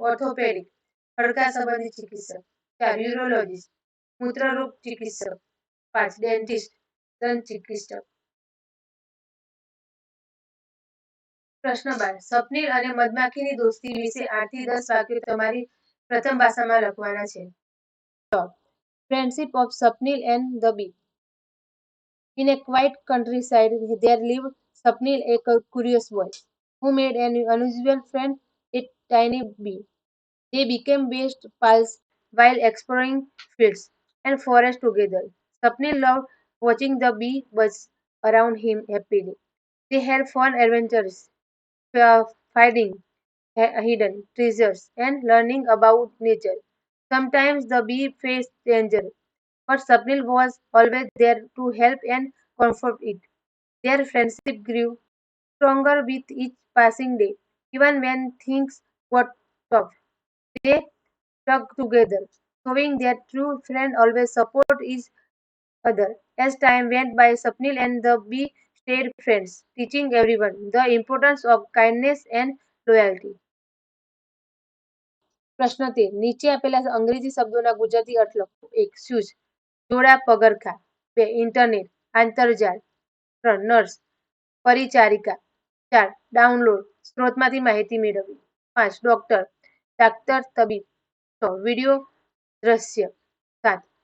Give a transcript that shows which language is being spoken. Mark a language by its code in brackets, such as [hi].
[gu] Orthopaedic, હાડકા સંબંધી ચિકિત્સક. 4. યુરોલોજિસ્ટ, મૂત્રરોગ ચિકિત્સક. 5. ડેન્ટિસ્ટ, દંત ચિકિત્સક. પ્રશ્ન 12. સ્વપ્નિલ અને મધમાખીની દોસ્તી વિશે 8 થી 10 વાક્યો તમારી પ્રથમ ભાષામાં લખવાના છે. [en] Friendship of Swapnil and the bee. In a quiet countryside, there lived Swapnil, a curious boy, who made an unusual friend, a tiny bee. They became best pals while exploring fields and forests together. Swapnil loved watching the bee buzz around him happily. They had fun adventures, finding hidden treasures and learning about nature. Sometimes the bee faced danger, but Swapnil was always there to help and comfort it. Their friendship grew stronger with each passing day. Even when things got tough, they stuck together, showing that true friends always support each other. As time went by, Swapnil and the bee stayed friends, teaching everyone the importance of kindness and loyalty. [gu] પ્રશ્ન 13. નીચે આપેલા અંગ્રેજી શબ્દોના ગુજરાતી અર્થ લખો. 1. Shoes, જોડા પગરખાં. 2. Internet, આંતરજાળ. 3. Nurse, પરિચારિકા. 4. Download, સ્ત્રોતમાંથી માહિતી મેળવવી. 5. ડોક્ટર, ડાક્ટર, તબીબ. 6. વિડિયો, દ્રશ્ય. 7.